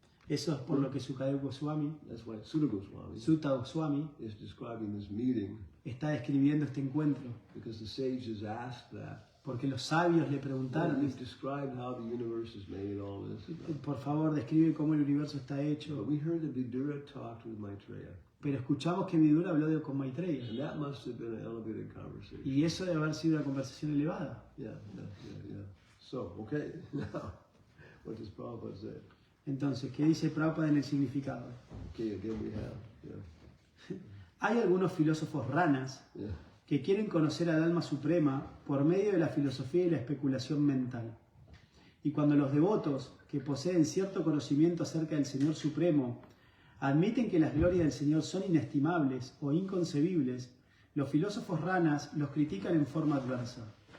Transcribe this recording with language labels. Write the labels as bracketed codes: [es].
[es] Eso es por lo que Sukadeva Goswami, [en] That's why Sutta Goswami Sutta Goswami, is describing this meeting, [es] está describiendo este encuentro. [en] because the sages asked that. [es] Porque los sabios le Oh, preguntaron, [en] you've described how the universe is made, all this. [es] por favor, describe cómo el universo está [en] But [es] hecho. [en] we heard that Vidura talked with Maitreya, [es] Pero escuchamos que Vidura habló con Maitreya. [en] and that must have been an elevated conversation. [es] Y eso debe haber sido una conversación elevada. [en] Yeah. So, okay, now, what does Prabhupada say? [es] Entonces, ¿qué dice Prabhupada en el significado? [en] Okay, again we have, [es] Hay algunos filósofos ranas [en] yeah. [es] que quieren conocer al alma suprema por medio de la filosofía y la especulación mental. Y cuando los devotos, que poseen cierto conocimiento acerca del Señor Supremo, admiten que las glorias del Señor son inestimables o inconcebibles, los filósofos ranas los critican en forma adversa.